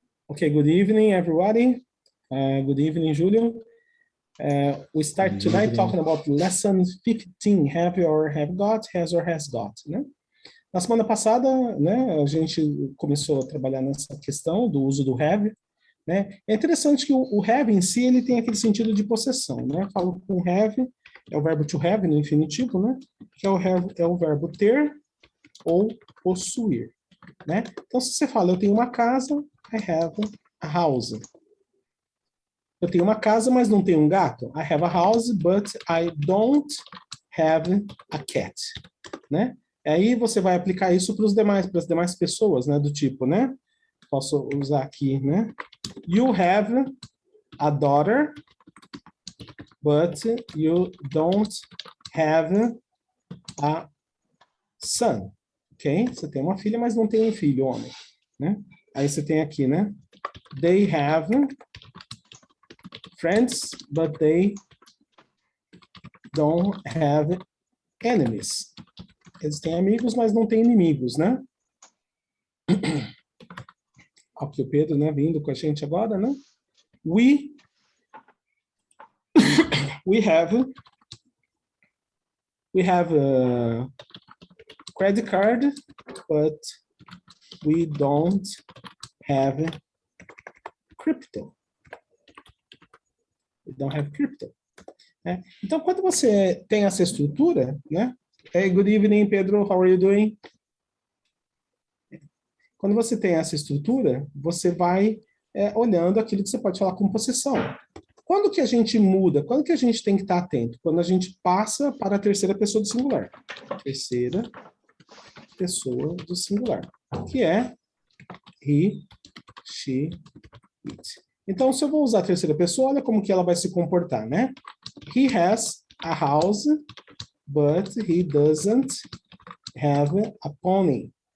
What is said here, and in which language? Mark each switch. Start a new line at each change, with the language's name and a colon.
English: Okay, good evening, everybody. Good evening, Julio. We start tonight talking about lesson 15, have or have got, has or has got, né?
Portuguese: Na semana passada, né, a gente começou a trabalhar nessa questão do uso do have, né? É interessante que o have em si, ele tem aquele sentido de possessão, né? Eu falo com have, é o verbo to have no infinitivo, né? Que é o verbo ter ou possuir, né? Então, se você fala, eu tenho uma casa,
English: I have a house.
Portuguese: Eu tenho uma casa, mas não tenho um gato.
English: I have a house, but I don't have a cat, né?
Portuguese: Aí você vai aplicar isso para as demais pessoas, né? Do tipo, né? Posso usar aqui, né?
English: You have a daughter, but you don't have a son. Ok?
Portuguese: Você tem uma filha, mas não tem um filho, homem, né? Aí você tem aqui, né?
English: They have friends, but they don't have enemies.
Portuguese: Eles têm amigos, mas não têm inimigos, né? Aqui o Pedro, né, vindo com a gente agora, né?
English: We have a credit card, but we don't have crypto. We don't have crypto. Né?
Portuguese: Então, quando você tem essa estrutura, né?
English: Hey, good evening, Pedro. How are you doing?
Portuguese: Quando você tem essa estrutura, você vai olhando aquilo que você pode falar com possessão. Quando que a gente muda? Quando que a gente tem que estar atento? Quando a gente passa para a terceira pessoa do singular. Terceira pessoa do singular. Que é
English: he, she, it.
Portuguese: Então, se eu vou usar a terceira pessoa, olha como que ela vai se comportar, né?
English: He has a house, but he doesn't have a pony.